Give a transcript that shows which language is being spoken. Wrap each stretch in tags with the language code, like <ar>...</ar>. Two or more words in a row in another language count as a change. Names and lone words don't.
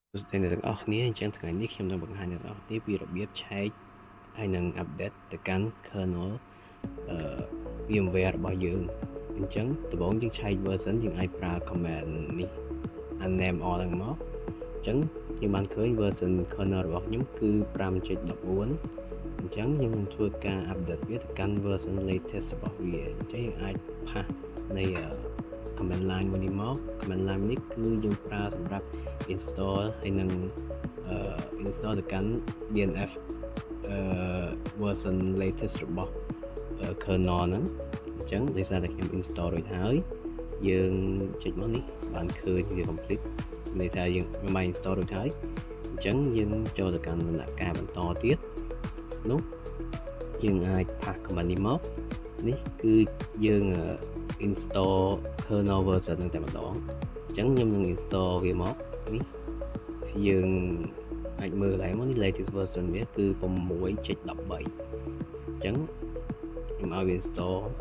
<vi>Nên là</vi> <km>ohនេះអញ្ចឹងថ្ងៃនេះខ្ញុំនឹងបង្ហាញអ្នកនរគ្នាពីរបៀបឆែកហើយនឹង update ទៅកាន់ kernel VMware របស់យើងអញ្ចឹងដំបូងយើងឆែក version យើងអាចប្រើ command នេះ</km> <en>name all</en> <km>ហ្នឹងមកអ ញ្ចឹងយើងបានឃើញ version kernel របស់ខ្ញុំគឺ 5.14 អញ្ចឹងខ្ញុំនឹងធ្វើការ update វាទៅកាន់</km> <en>version latest</en> <km>របស់វាអញ្ចឹងយើងអាច pass នៃ</km> <en>command line</en> <km>មួយនេះមក</km> <en>command line</en> <km>នេះគឺយើងប្រើសម្រាប់ install ហើយនឹងinstall ទៅកាន់ DNF</km> <en>version latest</en> <km>របស់ kernel ហ្នឹងអញ្ចឹងដោយ សារតែខ្ញុំ install រួចហើយយើងចុចមកនេះបានឃើញវា complete ន័យថាយើងបាន install រួចហើយអញ្ចឹងយើងចូលទៅកាន់ដំណាក់កាលបន្តទៀតនោះយើងអាច pass command នេះមកនេះគឺយើង install kernel version ហ្នឹងតែម្ដងអញ្ចឹងខ្ញុំនឹង install វាមកនេះយើងអាចមើលឡើងមកនេះ</km> <en>latest version</en> <km>វាគឺ 6.13 អញ្ចឹងខ្ញុំឲ្យវា install</km>